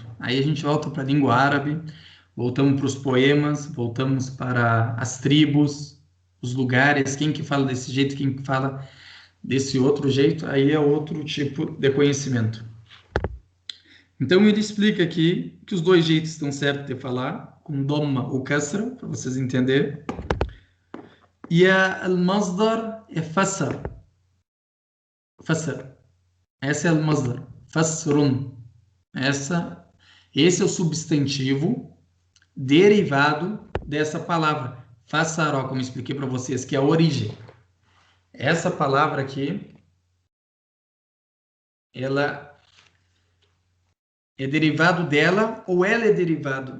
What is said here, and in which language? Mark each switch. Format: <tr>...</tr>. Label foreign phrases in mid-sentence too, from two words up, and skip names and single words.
<pt>Aí a gente volta para a língua árabe, voltamos para os poemas, voltamos para as tribos, os lugares, quem que fala desse jeito, quem que fala desse outro jeito, aí é outro tipo de conhecimento. Então ele explica aqui que os dois jeitos estão certos de falar, com Dhamma ou Kasra, para vocês entenderem. E a al-Masdar é Fassar. Fassar. Essa é al-Masdar. Fassrun. Esse é o substantivo derivado dessa palavra. Fassaró, como eu expliquei para vocês, que é a origem. Essa palavra aqui, ela é derivado dela ou ela é derivado?</pt>